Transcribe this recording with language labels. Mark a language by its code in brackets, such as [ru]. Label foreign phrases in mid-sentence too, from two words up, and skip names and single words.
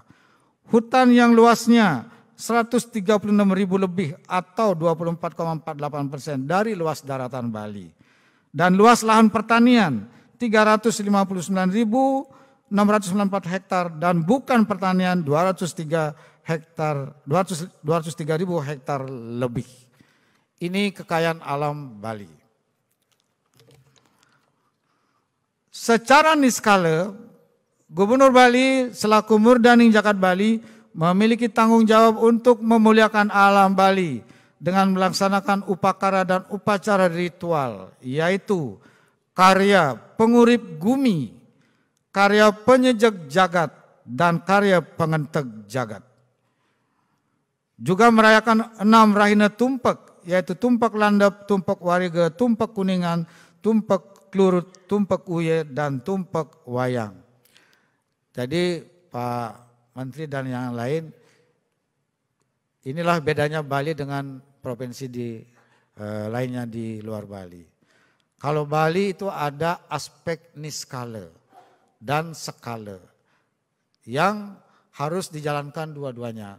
[id] Hutan yang luasnya 136.000 lebih atau 24,48% dari luas daratan Bali. Dan luas lahan pertanian 359.694 hektar dan bukan pertanian 203.000 hektar lebih. Ini kekayaan alam Bali. Secara niskala, Gubernur Bali selaku Murdaning Jagat Bali memiliki tanggung jawab untuk memuliakan alam Bali dengan melaksanakan upacara dan upacara ritual, yaitu karya pengurip gumi, karya penyejak jagat, dan karya pengenteg jagat. Juga merayakan 6 rahina tumpak, yaitu tumpak landap, tumpak wariga, tumpak kuningan, tumpak klurut, tumpak uye, dan tumpak wayang. Jadi Pak Menteri dan yang lain, inilah bedanya Bali dengan provinsi lainnya di luar Bali. Kalau Bali itu ada aspek niskala dan skala yang harus dijalankan dua-duanya.